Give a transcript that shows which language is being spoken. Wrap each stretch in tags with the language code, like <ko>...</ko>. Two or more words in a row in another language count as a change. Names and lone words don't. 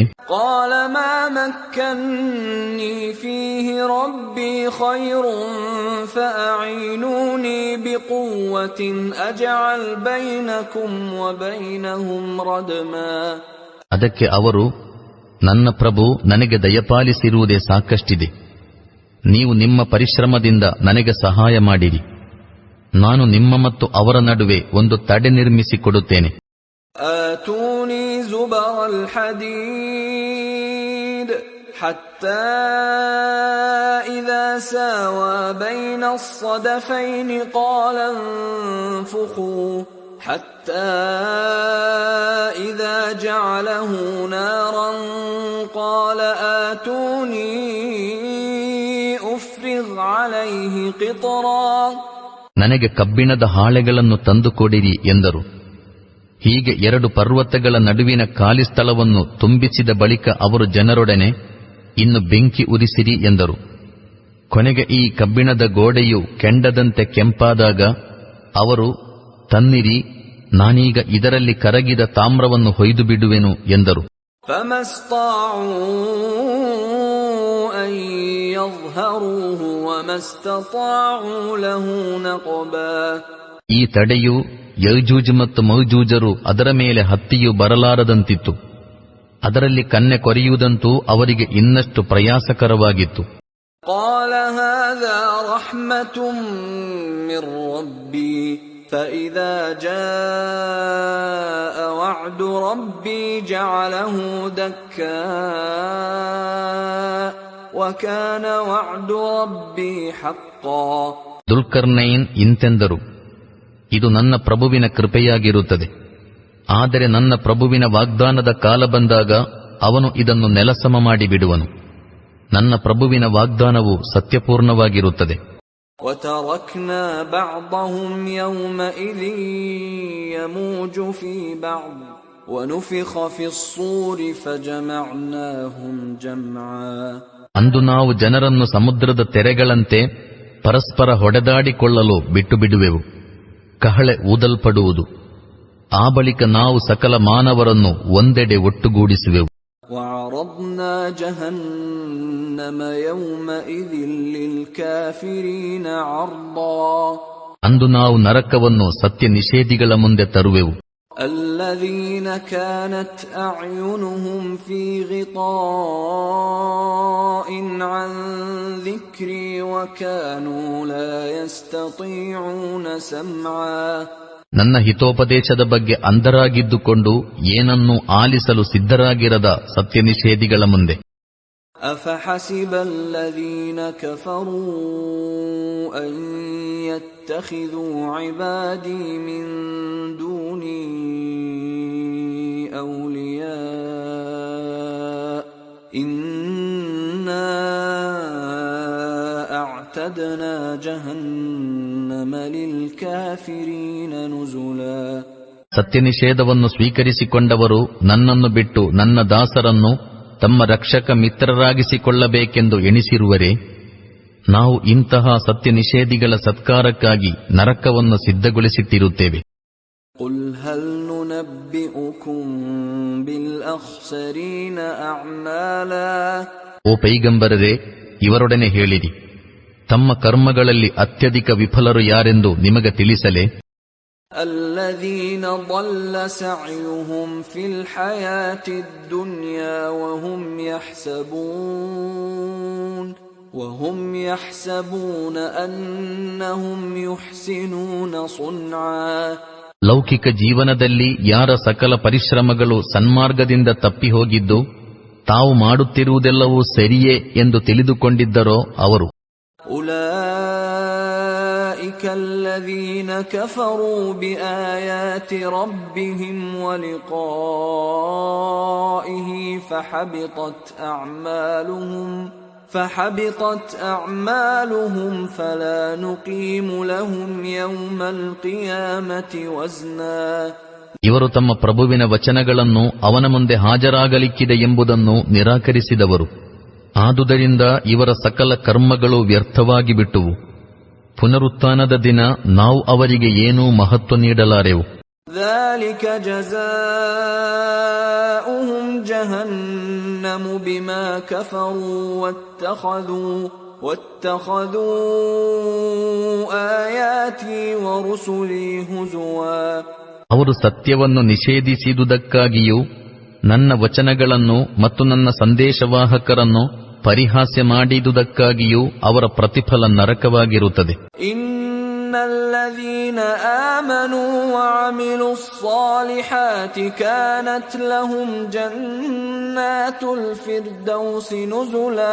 <ar>قال ما مكنني فيه ربي خير فأعينوني بقوة أجعل بينكم وبينهم ردما.</ar> <kn>ಅದಕ್ಕೆ ಅವರು, ನನ್ನ ಪ್ರಭು ನನಗೆ ದಯಪಾಲಿಸಿರುವುದೇ ಸಾಕಷ್ಟಿದೆ, ನೀವು ನಿಮ್ಮ ಪರಿಶ್ರಮದಿಂದ ನನಗೆ ಸಹಾಯ ಮಾಡಿರಿ, ನಾನು ನಿಮ್ಮ ಮತ್ತು ಅವರ ನಡುವೆ ಒಂದು ತಡೆ ನಿರ್ಮಿಸಿಕೊಡುತ್ತೇನೆ.</kn> <ar>آتوني زبر الحديد حتى إذا ساوى بين الصدفين قال انفخوا حتى إذا جعله نارا قال آتوني أفرغ عليه قطرا.</ar> <kn>ನನಗೆ ಕಬ್ಬಿಣದ ಹಾಳೆಗಳನ್ನು ತಂದುಕೊಡಿರಿ ಎಂದರು. ಹೀಗೆ ಎರಡು ಪರ್ವತಗಳ ನಡುವಿನ ಖಾಲಿ ಸ್ಥಳವನ್ನು ತುಂಬಿಸಿದ ಬಳಿಕ ಅವರು ಜನರೊಡನೆ, ಇನ್ನು ಬೆಂಕಿ ಉರಿಸಿರಿ ಎಂದರು. ಕೊನೆಗೆ ಈ ಕಬ್ಬಿಣದ ಗೋಡೆಯು ಕೆಂಡದಂತೆ ಕೆಂಪಾದಾಗ ಅವರು, ತನ್ನಿರಿ, ನಾನೀಗ ಇದರಲ್ಲಿ ಕರಗಿದ ತಾಮ್ರವನ್ನು ಹೊಯ್ದು ಬಿಡುವೆನು ಎಂದರು.</kn> <ar>فما استطاعوا أن يظهروه وما استطاعوا له نقبا.</ar> <kn>ಈ ತಡೆಯು ಯಜೂಜ್ ಮತ್ತು ಮೌಜೂಜರು ಅದರ ಮೇಲೆ ಹತ್ತಿಯೂ ಬರಲಾರದಂತಿತ್ತು. ಅದರಲ್ಲಿ ಕನ್ನೆ ಕೊರೆಯುವುದಂತೂ ಅವರಿಗೆ ಇನ್ನಷ್ಟು ಪ್ರಯಾಸಕರವಾಗಿತ್ತು.</kn> <ar>قال هذا رحمة من ربي فإذا جاء وعد ربي جعله دكاء وكان وعد ربي حقا.</ar> <kn>ದುಲ್ಕರ್ನೈನ್ ಇಂತೆಂದರು, ಇದು ನನ್ನ ಪ್ರಭುವಿನ ಕೃಪೆಯಾಗಿರುತ್ತದೆ. ಆದರೆ ನನ್ನ ಪ್ರಭುವಿನ ವಾಗ್ದಾನದ ಕಾಲ ಬಂದಾಗ ಅವನು ಇದನ್ನು ನೆಲಸಮ ಮಾಡಿಬಿಡುವನು. ನನ್ನ ಪ್ರಭುವಿನ ವಾಗ್ದಾನವು ಸತ್ಯಪೂರ್ಣವಾಗಿರುತ್ತದೆ.</kn> <ar>وَتَرَكْنَا بَعْضَهُمْ يَوْمَئِذٍ يَمُوجُ فِي بَعْضٍ وَنُفِخَ فِي الصُّورِ فَجَمَعْنَاهُمْ جَمْعًا.</ar> <kn>ಅಂದು ನಾವು ಜನರನ್ನು ಸಮುದ್ರದ ತೆರೆಗಳಂತೆ ಪರಸ್ಪರ ಹೊಡೆದಾಡಿಕೊಳ್ಳಲು ಬಿಟ್ಟು ಬಿಡುವೆವು. ಕಹಳೆ ಊದಲ್ಪಡುವುದು. ಆ ಬಳಿಕ ನಾವು ಸಕಲ ಮಾನವರನ್ನು ಒಂದೆಡೆ ಒಟ್ಟುಗೂಡಿಸುವೆವು.</kn> <ar>وَعَرَضْنَا جَهَنَّمَ يَوْمَئِذٍ لِلْكَافِرِينَ عَرْضًا.</ar> <kn>ಅಂದು ನಾವು ನರಕವನ್ನು ಸತ್ಯ ನಿಷೇಧಿಗಳ ಮುಂದೆ ತರುವೆವು.</kn> <ar>الَّذِينَ كَانَتْ أَعْيُنُهُمْ فِي غِطَاءٍ عَنْ ذِكْرِي وَكَانُوا لَا يَسْتَطِيعُونَ سَمْعًا.</ar> <kn>ನನ್ನ ಹಿತೋಪದೇಶದ ಬಗ್ಗೆ ಅಂಧರಾಗಿದ್ದುಕೊಂಡು ಏನನ್ನೂ ಆಲಿಸಲು ಸಿದ್ಧರಾಗಿರದ ಸತ್ಯ ನಿಷೇಧಿಗಳ ಮುಂದೆ.</kn> <ar>أَفَحَسِبَ الَّذِينَ كَفَرُوا أَن يَتَّخِذُوا عِبَادِي مِن دُونِي أَوْلِيَاءَ إِنَّا أَعْتَدْنَا جَهَنَّمَ لِلْكَافِرِينَ نُزُلًا.</ar> <kn>ಸತ್ಯನಿಷೇಧವನ್ನು ಸ್ವೀಕರಿಸಿಕೊಂಡವರು ನನ್ನನ್ನು ಬಿಟ್ಟು ನನ್ನ ದಾಸರನ್ನು ತಮ್ಮ ರಕ್ಷಕ ಮಿತ್ರರಾಗಿಸಿಕೊಳ್ಳಬೇಕೆಂದು ಎಣಿಸಿರುವರೆ, ನಾವು ಇಂತಹ ಸತ್ಯ ನಿಷೇಧಿಗಳ ಸತ್ಕಾರಕ್ಕಾಗಿ ನರಕವನ್ನು ಸಿದ್ಧಗೊಳಿಸಿಟ್ಟಿರುತ್ತೇವೆ.</kn> <ar>قُلْ هَلْ نُنَبِّئُكُمْ بِالْأَخْسَرِينَ أَعْمَالًا.</ar> <kn>ಓ ಪೈಗಂಬರರೇ, ಇವರೊಡನೆ ಹೇಳಿರಿ, ತಮ್ಮ ಕರ್ಮಗಳಲ್ಲಿ ಅತ್ಯಧಿಕ ವಿಫಲರು ಯಾರೆಂದು ನಿಮಗೆ ತಿಳಿಸಲೇ?</kn> <ar>الَّذِينَ ضَلَّ سَعْيُهُمْ فِي الْحَيَاةِ الدُّنْيَا وَهُمْ يَحْسَبُونَ أَنَّهُمْ يُحْسِنُونَ صُنْعًا.</ar> <kn>ಲೌಕಿಕ ಜೀವನದಲ್ಲಿ ಯಾರ ಸಕಲ ಪರಿಶ್ರಮಗಳು ಸನ್ಮಾರ್ಗದಿಂದ ತಪ್ಪಿ ಹೋಗಿದ್ದು ತಾವು ಮಾಡುತ್ತಿರುವುದೆಲ್ಲವೂ ಸರಿಯೇ ಎಂದು ತಿಳಿದುಕೊಂಡಿದ್ದರೋ ಅವರು.</kn> <ar>أُولَئِكَ الَّذِينَ كَفَرُوا بِآيَاتِ رَبِّهِمْ وَلِقَائِهِ فَحَبِطَتْ أَعْمَالُهُمْ فَلَا نُقِيمُ لَهُمْ يَوْمَ الْقِيَامَةِ وَزْنًا.</ar> <kn>ಇವರು ತಮ್ಮ ಪ್ರಭುವಿನ ವಚನಗಳನ್ನು ಅವನ ಮುಂದೆ ಹಾಜರಾಗಲಿಕ್ಕಿದೆ ಎಂಬುದನ್ನು ನಿರಾಕರಿಸಿದವರು. ಆದುದರಿಂದ ಇವರ ಸಕಲ ಕರ್ಮಗಳು ವ್ಯರ್ಥವಾಗಿ ಬಿಟ್ಟುವು. ಪುನರುತ್ಥಾನದ ದಿನ ನಾವು ಅವರಿಗೆ ಏನೂ ಮಹತ್ವ ನೀಡಲಾರೆವು.</kn> <ar>ذَلِكَ جَزَاؤُهُمْ جَهَنَّمُ بِمَا كَفَرُوا وَاتَّخَذُوا آيَاتِي وَرُسُلِي هُزُوًا.</ar> <kn>ಅವರು ಸತ್ಯವನ್ನು ನಿಷೇಧಿಸಿದುದಕ್ಕಾಗಿಯೂ ನನ್ನ ವಚನಗಳನ್ನು ಮತ್ತು ನನ್ನ ಸಂದೇಶವಾಹಕರನ್ನು ಪರಿಹಾಸ್ಯ ಮಾಡಿದುದಕ್ಕಾಗಿಯೂ ಅವರ ಪ್ರತಿಫಲ ನರಕವಾಗಿರುತ್ತದೆ.</kn> <ar>إن الذين آمنوا وعملوا الصالحات كانت لهم جنات الفردوس نزلا.</ar>